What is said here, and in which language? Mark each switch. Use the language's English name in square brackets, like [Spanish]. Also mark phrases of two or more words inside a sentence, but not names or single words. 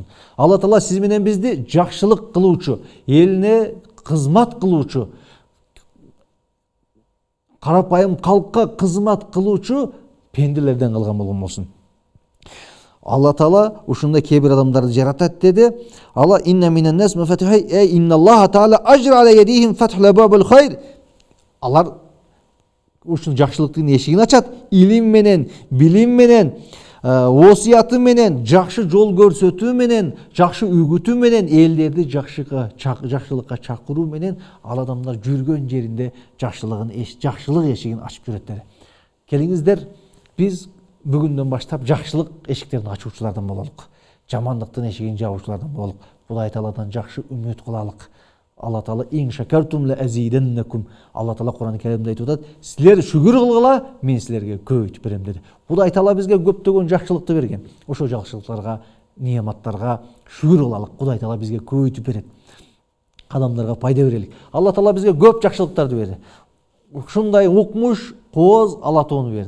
[Kyrgyz] Алла Таала сиз менен бизди жакшылык кылуучу, элине кызмат кылуучу, карапайым калкка кызмат кылуучу пенделерден кылган болгон болсун. Алла Таала ушундай кээ бир адамдарды жаратат деди. [Arabic] الله إن من الناس مفاتيح إن الله تعالى أجرى على أيديهم فتح باب الخير. [Kyrgyz] Алар ушун жакшылыктын эшигин ачат, илим менен, билим менен, осуяты менен, жакшы жол көрсөтүү менен, жакшы үгүтүү менен, элдерди жакшылыкка чакыруу менен ал адамдар жүргөн жеринде жакшылык эшигин ачып жүрөт деди. Келиңиздер, биз бүгүндөн баштап жакшылык эшиктерин ачуучулардан бололук. Жамандыктын эшигин жабуучулардан бололук. Кудай Тааладан жакшы үмүт кылалык. [Arabic] الله تعالى لئن شكرتم لأزيدنكم. [Kyrgyz] Алла Таала Кур'ан-ы Каримде айтып атат, силер шүгүр кылгыла, мен силерге көбөйтүп берем деди. Кудай Таала бизге көптөгөн жакшылыкты берген. Ошол жакшылыктарга, неаматтарга шүгүр кылалык. Кудай Таала бизге көбөйтүп берет. адамдарга пайда берелик. Алла Таала бизге көп жакшылыктарды берди. Ушундай укмуш кооз ала тоону берди.